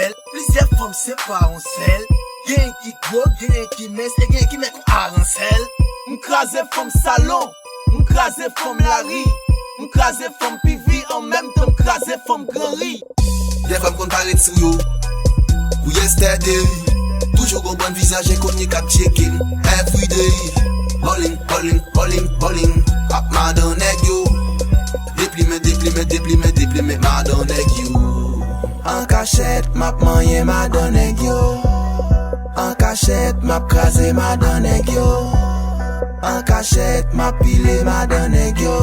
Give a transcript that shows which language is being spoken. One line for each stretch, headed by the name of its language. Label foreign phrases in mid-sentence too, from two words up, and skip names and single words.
Haitian Creole: Plizyè fanm se pa yon sèl. Gen yon ki gwo, gen yon ki mens, e gen yon ki mèt kon aransèl. M kraze fanm salon, m kraze fanm lari, m kraze fanm pivi, an menm tan m kraze fanm granri. Lè fanm kon pare sou yo, pou yesterday. Toujou gon bon vizaj, enkonnu k ap
English: check in. Everyday, ballin', ballin', ballin', ballin',
Haitian Creole: ap mad an nèg yo. Deplime, deplime, deplime, deplime, madan nèg yo. An kachèt, m ap manye madan nèg yo. An kachèt, m ap kraze madan nèg yo. An kachèt, m ap pile madan nèg yo.